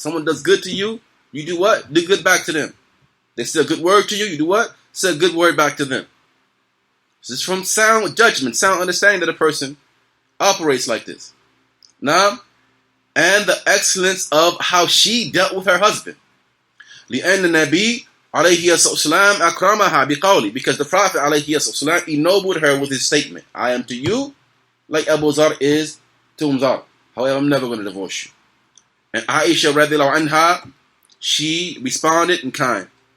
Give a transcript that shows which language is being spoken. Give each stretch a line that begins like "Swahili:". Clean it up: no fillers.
English: Someone does good to you, you do what? Do good back to them. They say a good word to you, you do what? Say a good word back to them. This is from sound judgment, sound understanding that a person operates like this. Now, and the excellence of how she dealt with her husband.
Arabic: لأن النبي عليه الصلاة والسلام أكرمها بقوله,
English: because the Prophet عليه الصلاة والسلام ennobled her with his statement. I am to you like Abu Zar is to Zar. However, I'm never going to divorce you. And Aisha radiallahu anha, she responded in kind.